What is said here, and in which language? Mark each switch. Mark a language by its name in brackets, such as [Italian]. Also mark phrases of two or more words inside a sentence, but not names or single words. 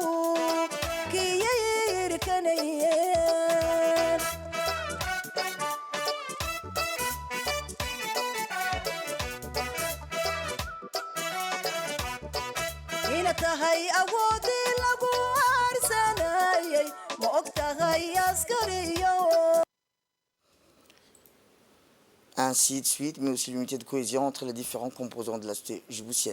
[Somali] kiyirkanayeen ina tahay awoodii lagu arsanayay ma og tahay askariyo. [French] ainsi de suite, mais aussi l'unité de cohésion entre les différents composants de la société djiboutienne.